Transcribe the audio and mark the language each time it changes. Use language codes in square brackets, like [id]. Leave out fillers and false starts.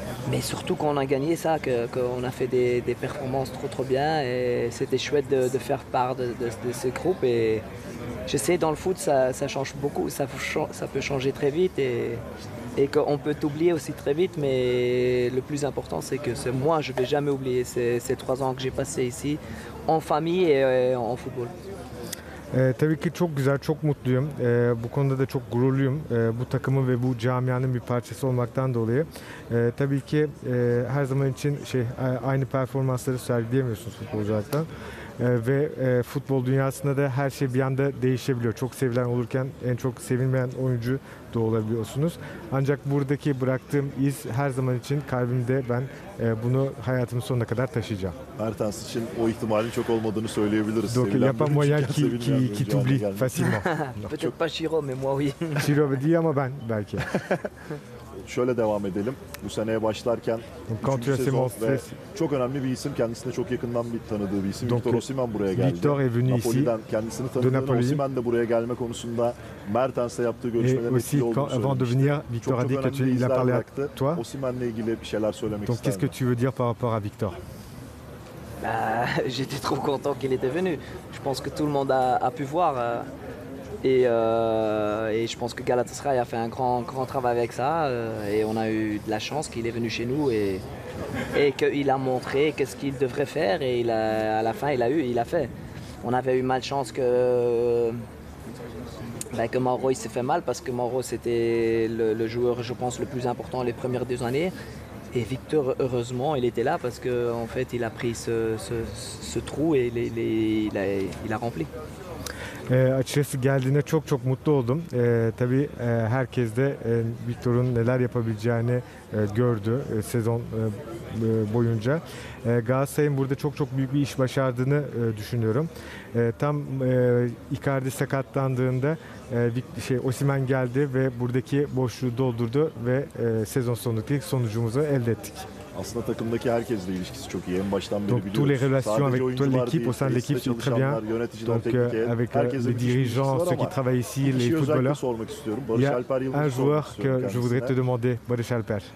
[fr] Mais surtout qu'on a gagné ça, qu'on a fait des performances trop bien et c'était chouette de faire part de ce groupe et je sais dans le foot ça change beaucoup, ça peut changer très vite et qu'on peut t'oublier aussi très vite mais le plus important c'est que moi je vais jamais oublier ces 3 ans que j'ai passé ici en famille et en football. [tr] Tabii ki çok güzel, çok mutluyum. Bu konuda da çok gururluyum. Bu takımın ve bu camianın bir parçası olmaktan dolayı. Tabii ki her zaman için aynı performansları sergileyemiyorsunuz futbolculardan. Ve futbol dünyasında da her şey bir anda değişebiliyor. Çok sevilen olurken en çok sevilmeyen oyuncu da olabiliyorsunuz. Ancak buradaki bıraktığım iz her zaman için kalbimde, ben bunu hayatımın sonuna kadar taşıyacağım. Mertens için o ihtimalin çok olmadığını söyleyebiliriz. [fr] Donc il n'y a pas moyen qui t'oublie facilement. Peut-être pas Chiro, mais moi oui. [tr] Chiro değil ama ben belki. şöyle devam edelim. Bu seneye başlarken üçüncü sezon ve çok önemli bir isim. Kendisine çok yakından tanıdığı bir isim. Victor Osimhen buraya geldi. [fr] Victor est venu [tr] Napoli'den kendisini tanıdığını, Osimhen de buraya gelme konusunda Mertens'le yaptığı görüşmelerin etkili olduğunu söylemişti. [fr] Victor a dit que il a parlé à toi. [tr] Osimhen'le ilgili bir şeyler söylemek [fr] Donc qu'est-ce que tu veux dire par rapport à Victor? J'étais trop content qu'il était venu. Je pense que tout le monde a pu voir. Et je pense que Galatasaray a fait un grand travail avec ça. Et on a eu de la chance qu'il est venu chez nous et qu'il a montré qu'est-ce qu'il devrait faire. Et à la fin, il a fait. On avait eu malchance que Mauro il s'est fait mal parce que Mauro c'était le joueur, je pense, le plus important les premières 2 années. Et Victor, heureusement, il était là parce qu'en fait, il a pris ce trou et il a rempli. [tr] Açıkçası geldiğine çok mutlu oldum. Tabii herkes de Victor'un neler yapabileceğini gördü sezon boyunca. Galatasaray'ın burada çok büyük bir iş başardığını düşünüyorum. Tam Icardi sakatlandığında Osimhen geldi ve buradaki boşluğu doldurdu ve sezon sonundaki sonucumuzu elde ettik. Aslında takımdaki herkesle ilişkisi çok iyi. En baştan beri [fr] Donc [tr] biliyoruz. [fr] tous les relations avec l'équipe, au sein de l'équipe, c'est très bien. Donc avec les dirigeants, ceux qui travaillent ici, les footballeurs. Il y a un joueur que je voudrais te demander, Barış Alper.